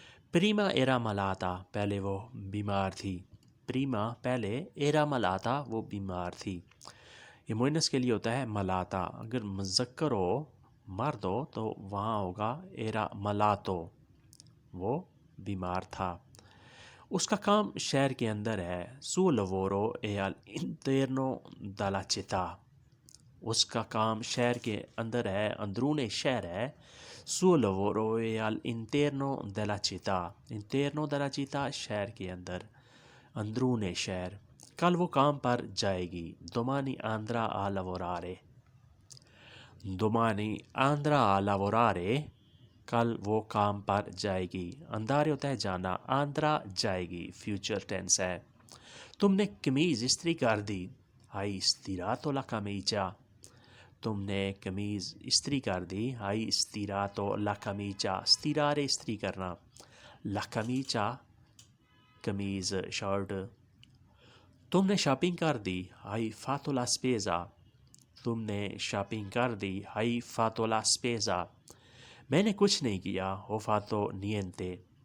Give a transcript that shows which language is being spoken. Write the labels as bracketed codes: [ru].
[it] Prima era malata [hi] पहले वो बीमार थी। [it] Prima [hi] पहले [it] era malata [hi] वो बीमार थी। ये मुअन्नस के लिए होता है मलाता। अगर मुज़क्कर हो, मर्द हो, तो वहाँ होगा [it] era malato, [hi] वो बीमार था। उसका काम शहर के अंदर है। [it] Suo lavoro è all'interno della città। [hi] उसका काम शहर के अंदर है, अंदरूने शहर है। [it] Suo lavoro è all'interno della città। Interno della città [hi] शहर के अंदर, अंदरूने शहर। कल वो काम पर जाएगी। [it] Domani andrà a lavorare। Domani andrà a lavorare [hi] कल वो काम पर जाएगी। अंदारे होता है जाना, आंद्रा जाएगी, फ्यूचर टेंस है। तुमने कमीज़ इस्त्री कर दी। [it] Hai stirato la camicia। [hi] तुमने कमीज़ इस्त्री कर दी। [it] Hai stirato la camicia [hi] स्तिरारे इस्त्री करना। [it] La camicia [hi] कमीज़, शर्ट। तुमने शॉपिंग कर दी। [it] Hai fatto la spesa। [hi] तुमने शॉपिंग कर दी। [it] Hai fatto la spesa [hi] मैंने कुछ नहीं किया। [it] Ho fatto niente।